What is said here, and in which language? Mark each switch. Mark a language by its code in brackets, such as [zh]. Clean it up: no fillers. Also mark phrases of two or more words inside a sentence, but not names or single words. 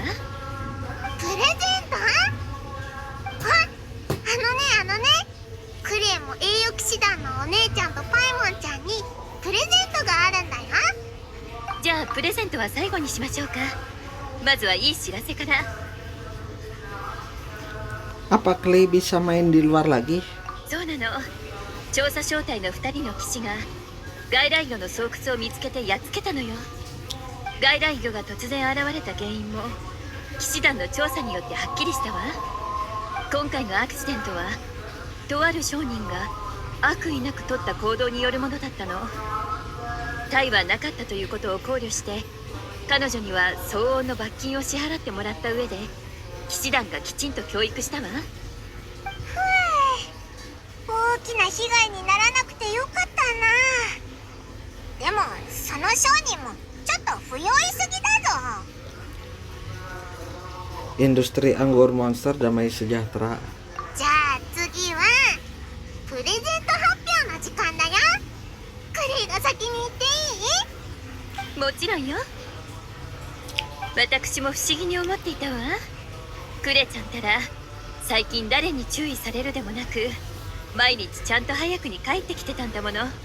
[ja] プレゼント？あのねクレイも栄誉騎士団のお姉ちゃんとパイモンちゃんにプレゼントがあるんだよ。じゃあプレゼントは最後にしましょうか。まずはいい知らせから。 [id] Apa Clay bisa main di luar lagi? [ja] そうなの。調査小隊の2人の騎士が外来魚の巣窟を見つけてやっつけたのよ。外来魚が突然現れた原因も騎士団の調査によってはっきりしたわ。今回のアクシデントはとある商人が悪意なく取った行動によるものだったの。対はなかったということを考慮して彼女には相応の罰金を支払ってもらった上で騎士団がきちんと教育したわ。大きな被害にならなくてよかったな。でもその商人もちょっと不用意すぎだぞ。 [id] Industri anggur monster damai sejahtera. [ja] じゃあ次はプレゼント発表の時間だよ。クレイが先に言っていい？もちろんよ。私も不思議に思っていたわ。クレちゃんたら最近誰に注意されるでもなく毎日ちゃんと早くに帰ってきてたんだもの。